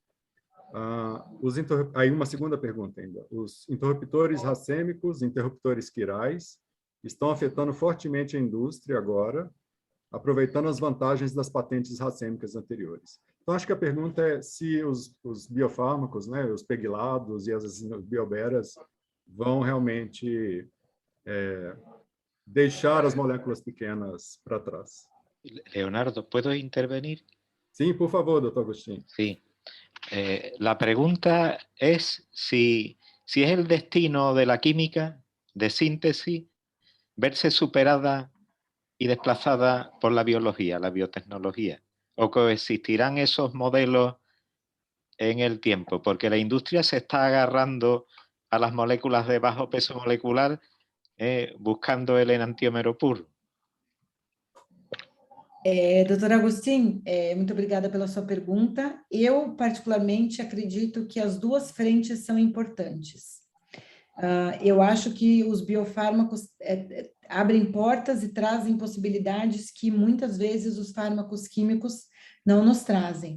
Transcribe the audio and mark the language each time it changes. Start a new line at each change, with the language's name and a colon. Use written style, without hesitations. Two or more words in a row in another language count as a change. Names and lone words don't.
Portuguese: Aí uma segunda pergunta ainda. Os interruptores racêmicos, interruptores quirais, estão afetando fortemente a indústria agora, aproveitando as vantagens das patentes racêmicas anteriores. Então, acho que a pergunta é se os biofármacos, né, os peglados e as bioberas vão realmente deixar as moléculas pequenas para trás. Leonardo,
Spanish: ¿puedo intervenir?
Portuguese: Sim, por favor, doutor Agostinho.
Spanish: Sí. La pregunta es si es el destino de la química de síntesis verse superada y desplazada por la biología, la biotecnología, o coexistirán esos modelos en el tiempo, porque la industria se está agarrando a las moléculas de bajo peso molecular buscando el enantiómero puro.
Portuguese: Doutor Agostinho, muito obrigada pela sua pergunta. Eu, particularmente, acredito que as duas frentes são importantes. Eu acho que os biofármacos abrem portas e trazem possibilidades que muitas vezes os fármacos químicos não nos trazem.